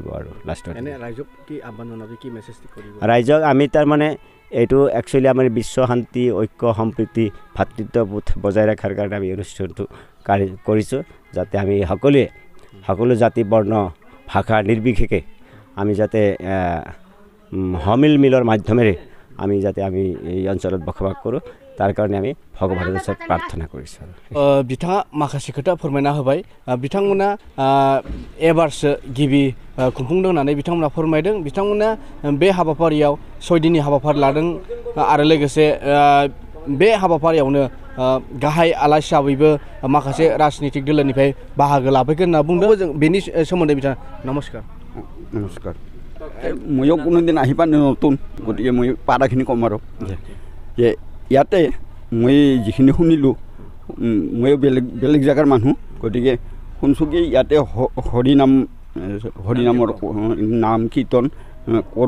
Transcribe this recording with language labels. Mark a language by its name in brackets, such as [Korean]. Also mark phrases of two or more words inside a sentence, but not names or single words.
[Assamese] আৰু লাষ্টৰ ৰাইজক আমি তাৰমানে এইটো একচুৱেলি আমাৰ বিশ্ব শান্তি, ঐক্য, সম্প্ৰীতি, ভাতৃত্ববোধ বজাই ৰখাৰ কাৰণে আমি অনুষ্ঠানটো কৰিছোঁ, যাতে আমি সকলো জাতি বৰ্ণ ভাষা নিৰ্বিশেষে আমি যাতে মিলৰ মাধ্যমেৰে আমি এই অঞ্চলত বসবাস কৰোঁ। তাৰ কাৰণে আমি ভগৱানৰ ওচৰত প্ৰাৰ্থনা কৰিছোঁ। [Bodo] बिथाङा माखासे खोथा फोरमायना होबाय। बिथांमोना एबारसो गिबि खुंफुंदों होननानै बिथांमोना फोरमायदों। बिथांमोना बे हाबाफारियाव 6 दिननि हाबाफारि लादों आरो लोगोसे बे हाबाफारियावनो गाहाय आलासि हिसाबैबो माखासे राजनीतिक दोलोनिफ्राय बाहागो लाफैगोन होनना बुंदों। जों बेनि सोमोन्दै बिथाङा नमस्कार। [Assamese] ময়ো কোনোদিন আহি পানে নতুন, গতিকে মই পাৰাখিনি ক'ম আৰু যে ইয়াতে মই যিখিনি শুনিলোঁ, ময়ো বেলেগ জেগাৰ মানুহ, গতিকে শুনছোঁ কি ইয়াতে হৰিনামৰ নাম কীৰ্তন কৰিব।